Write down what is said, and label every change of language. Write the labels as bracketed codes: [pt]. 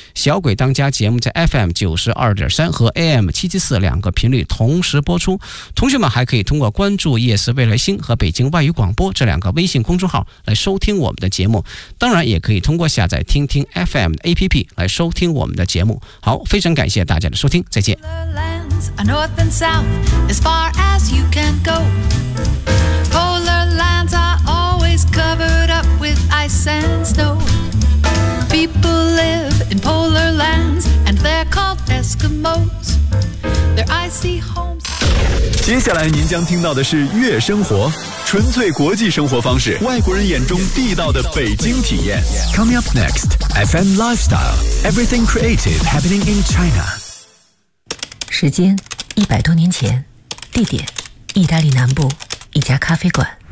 [zh] 小鬼当家节目在 FM92.3 和 AM774两个频率同时播出，同学们还可以通过关注夜思未来星和北京外语广播这两个微信公众号来收听我们的节目，当然也可以通过下载听听 FM 的 APP 来收听我们的节目。好，非常感谢大家的收听，再见。 [en] Lands are north and south, as far as you can go. Polar lands are always covered up with ice and snow. People live in polar lands, and they're called Eskimos. Their icy homes. [zh] 接下来您将听到的是《月生活》，纯粹国际生活方式，外国人眼中地道的北京体验。 [en] Coming up next, FM Lifestyle, everything creative happening in China. [zh] 时间100多年前，地点意大利南部一家咖啡馆。